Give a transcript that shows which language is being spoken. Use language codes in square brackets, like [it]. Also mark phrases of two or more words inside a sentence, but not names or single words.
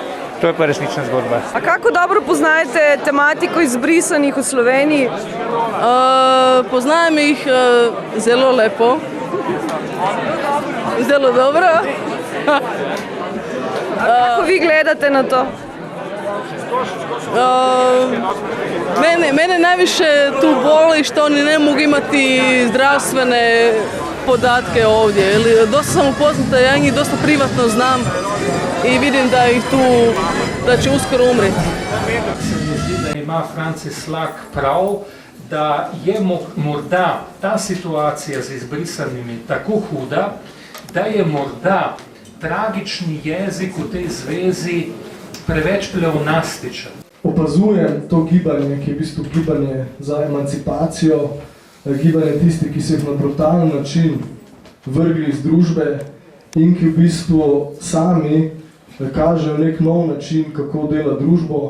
[sl] To je pa resnična zgodba. A kako dobro poznajete tematiko izbrisanih v Sloveniji? Poznajem jih zelo lepo. Zelo dobro. Kako vi gledate na to? [hr] Mene najviše tu boli što oni ne mogu imati zdravstvene podatke ovdje. Dosta sam upoznata, ja njih dosta privatno znam i vidim da ih tu, da će uskoro umreti. [sl] Se mi zdi, da ima Franci Slak prav, da je morda ta situacija z izbrisanimi tako huda, da je morda tragični jezik v tej zvezi preveč pleonastičen. Opazujem to gibanje, ki je v bistvu gibanje za emancipacijo, gibanje tistih, ki so jih na brutalen način vrgli iz družbe in ki v bistvu sami kažejo nek nov način, kako dela družbo.